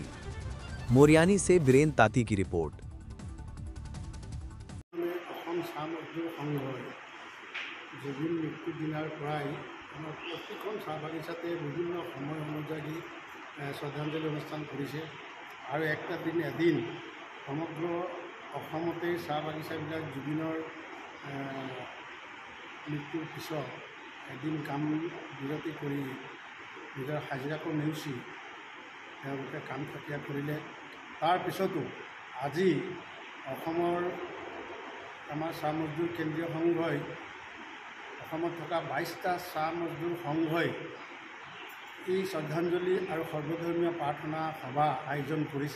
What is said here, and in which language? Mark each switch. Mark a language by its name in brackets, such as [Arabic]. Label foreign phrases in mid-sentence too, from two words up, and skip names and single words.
[Hindi] मोरियानी से बीरेन ताती की रिपोर्ट। [Assamese] জুবিন মৃত্যু দিনৰ প্ৰায় প্ৰতিক্ষণ চাহ বাগিচাত বিভিন্ন সময় অনুযায়ী শ্ৰদ্ধাঞ্জলি অনুষ্ঠান কৰিছে আৰু এক দিন এদিন সমগ্ৰ অসমত চাহ বাগিচাবিলাক জুবিনৰ মৃত্যুৰ পিছত এদিন কাম বিৰতি কৰি নিজৰ হাজিৰাকো নেউচি তেওঁলোকে কাম খতিয়া কৰিলে। তাৰ পিছতো আজি অসমৰ আমাৰ চাহ মজদুৰ কেন্দ্ৰীয় সংঘই অসমত থকা 22টা চাহ মজদুৰ সংঘই এই শ্ৰদ্ধাঞ্জলি আৰু সৰ্বধৰ্মীয় প্ৰাৰ্থনা সভা আয়োজন কৰিছে।